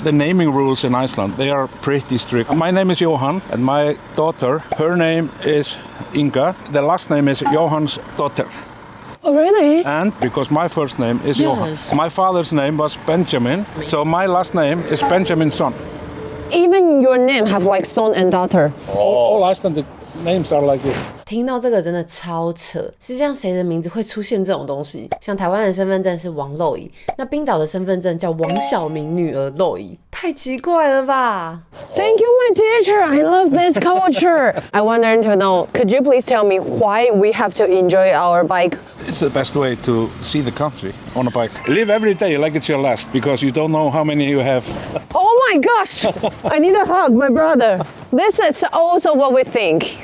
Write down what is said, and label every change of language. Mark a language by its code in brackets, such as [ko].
[en] The naming rules in Iceland, they are pretty strict. My name is Johan, and my daughter, her name is Inga. The last name is Johan's daughter. Oh, really? And because my first name is Johan. Yes. My father's name was Benjamin, so my last name is Benjamin's son. Even your name have like son and daughter. All Icelandic names are like this. [zh] 听到这个真的超扯，是这样谁的名字会出现这种东西？像台湾的身份证是王肉姨，那冰岛的身份证叫王小明女儿肉姨，太奇怪了吧 ？ [en] Thank you, my teacher. I love this culture. I wanted to know, could you please tell me why we have to enjoy our bike? It's the best way to see the country on a bike. Live every day like it's your last, because you don't know how many you have. Oh my gosh! I need a hug, my brother. This is also what we think.